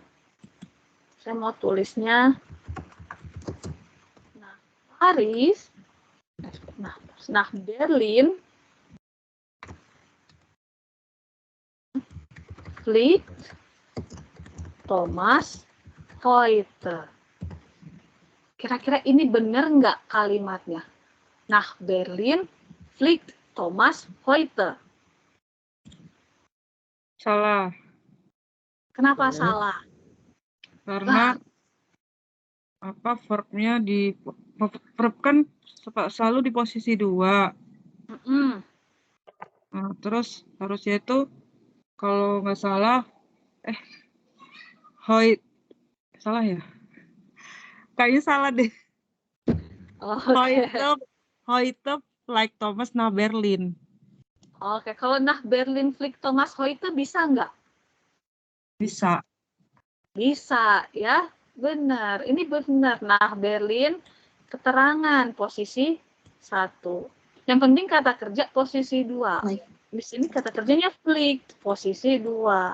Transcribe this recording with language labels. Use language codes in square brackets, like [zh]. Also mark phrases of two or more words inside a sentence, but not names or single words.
[id] Saya mau tulisnya Paris, [de] nach Berlin, fliegt Thomas heute. [id] Kira-kira ini benar nggak kalimatnya? [de] Nach Berlin, fliegt Thomas heute. [id] Salah. Kenapa salah? Karena verbnya verb kan selalu di posisi 2. Nah, terus harusnya itu kalau nggak salah salah ya? Kayaknya salah deh. [de] Heute like Thomas nach Berlin. [id] Oke, kalau [de] nach Berlin fliegt Thomas heute [id] bisa nggak? Bisa. Bisa, ya. Benar. Ini benar. [de] Nach Berlin, [id] keterangan posisi 1. Yang penting kata kerja posisi 2. Di sini kata kerjanya fliegt, posisi 2.